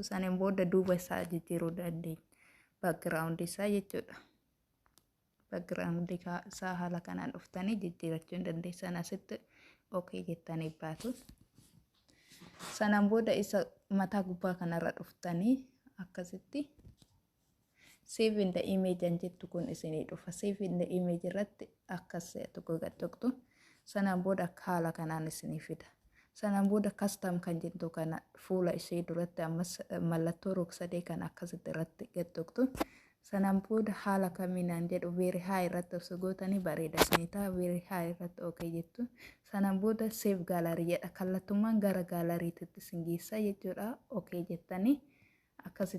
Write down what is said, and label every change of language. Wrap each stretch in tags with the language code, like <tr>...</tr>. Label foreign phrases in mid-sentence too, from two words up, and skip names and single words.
<om>Sanaan booda duuba isaa jijjiiruu dandeenya. Background isaa jechuudha. Background isaa haala kanaan dhuftanii jijjiirachuu hin dandeessan. Asitti okay jettanii baatu. Sanaan booda isa mataa gubbaa kanarra dhuftanii akkasitti</om> <en>save in the image</en> <om>an jettu kun isinii dhufa.</om> <en>Save in the image</en> <om>irratti akkas tuqtu. Sanaan booda haala kanaan isinii fida. Sanaan booda custom kan jettu kana fuula ishee duratti ammas mallattoo rog-sadee kan akkasitti irratti gad tuqtu. Sanaan booda haala kamiinaan jedhu</om> <en>very high</en> <om>irratti osoo gootanii bareeda isinii ta'a.</om> <en>Very high</en> <om>irratti okay jettu. Sanaan booda</om> <en>save gallery</en> <om>jedha. Kallattumaan gara gaalariitti isin geessa jechuudha. Okay jettanii akkasitti</om>